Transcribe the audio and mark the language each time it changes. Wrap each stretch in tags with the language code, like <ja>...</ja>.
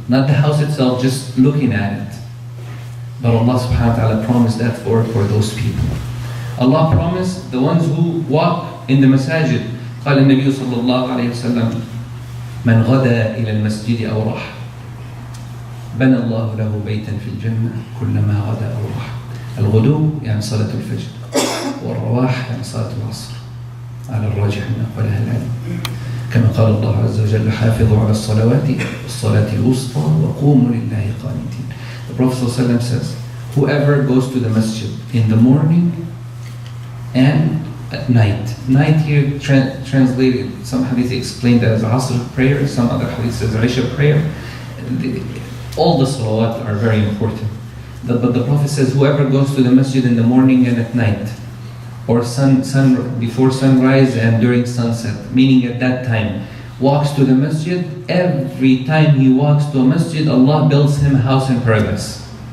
<en>Not the house itself, just looking at it. But Allah subhanahu wa ta'ala promised that for those people. Allah promised the ones who walk in the masajid.</en> <ar>قال النبي صلى الله عليه وسلم من غدا إلى المسجد أو راح بنى الله له بيتا في الجنة كلما غدا أو راح. الغدو يعني صلاة الفجر والرواح يعني صلاة العصر على الراجح من أقوال أهل العلم. كما قال الله عز وجل حافظوا على الصلوات والصلاة الوسطى وقوموا لله قانتين.</ar> <en>The Prophet ﷺ says, whoever goes to the masjid in the morning and at night. Night here translated, some hadith explained as Asr prayer, some other hadith says Isha prayer. All the salawat are very important. But the Prophet says whoever goes to the masjid in the morning and at night, or before sunrise and during sunset, meaning at that time, walks to the masjid, every time he walks to a masjid, Allah builds him a house in paradise.</en>